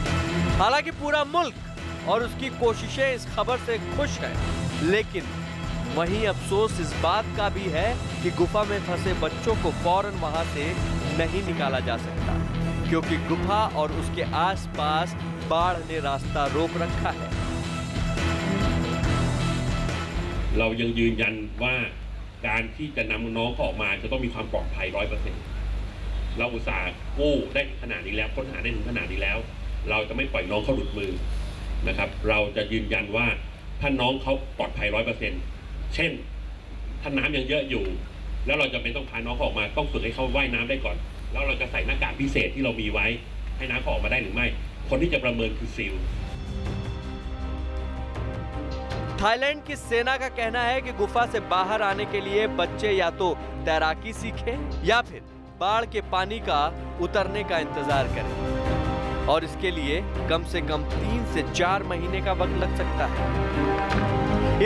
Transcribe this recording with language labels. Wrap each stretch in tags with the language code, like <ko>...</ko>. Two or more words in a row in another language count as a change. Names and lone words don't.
<hi>हालांकि पूरा मुल्क और उसकी कोशिशें इस खबर से खुश है, लेकिन वहीं अफसोस इस बात का भी है कि गुफा में फंसे बच्चों को फौरन वहां से नहीं निकाला जा सकता, क्योंकि गुफा और उसके आसपास बाढ़ ने रास्ता रोक रखा है।</hi> <th>เรายังยืนยันว่าการที่จะนำน้องเขาออกมาจะต้องมีความปลอดภัย 100%เราอุตส่าห์กู้ได้ถึงขนาดนี้แล้วค้นหาได้ถึงขนาดนี้แล้วเราจะไม่ปล่อยน้องเขาหลุดมือนะครับเราจะยืนยันว่าถ้าน้องเขาปลอดภัย 100%เช่นถ้าน้ำยังเยอะอยู่แล้วเราจะไม่ต้องพาน้องเขาออกมาต้องฝึกให้เขาว่ายน้ำได้ก่อนแล้วเราจะใส่หน้ากากพิเศษที่เรามีไว้ให้น้ำเขาออกมาได้หรือไม่คนที่จะประเมินคือซีล</th> <hi>थाईलैंड की सेना का कहना है कि गुफा से बाहर आने के लिए बच्चे या तो तैराकी सीखें या फिर बाढ़ के पानी का उतरने का इंतजार करें और इसके लिए कम से कम 3 से 4 महीने का वक्त लग सकता है।</hi>